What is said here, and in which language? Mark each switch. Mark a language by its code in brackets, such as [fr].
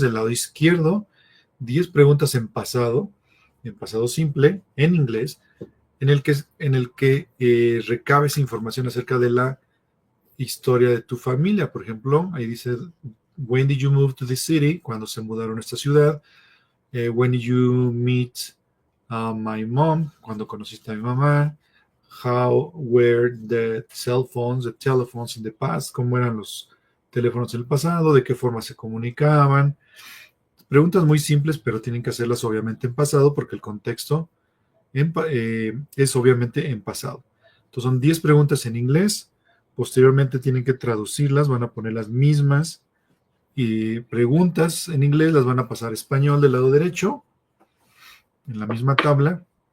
[es] Del lado izquierdo, 10 preguntas en pasado simple, en inglés, en el que recabes información acerca de la historia de tu familia. Por ejemplo, ahí dice, [en] when did you move to the city? [es] Cuando se mudaron a esta ciudad. [en] When did you meet my mom? [es] Cuando conociste a mi mamá. [en] How were the telephones in the past? [es] ¿Cómo eran los teléfonos en el pasado? ¿De qué forma se comunicaban? Preguntas muy simples, pero tienen que hacerlas obviamente en pasado porque el contexto es obviamente en pasado. Entonces son 10 preguntas en inglés. Posteriormente tienen que traducirlas, van a poner las mismas y preguntas en inglés, las van a pasar a español del lado derecho, en la misma tabla.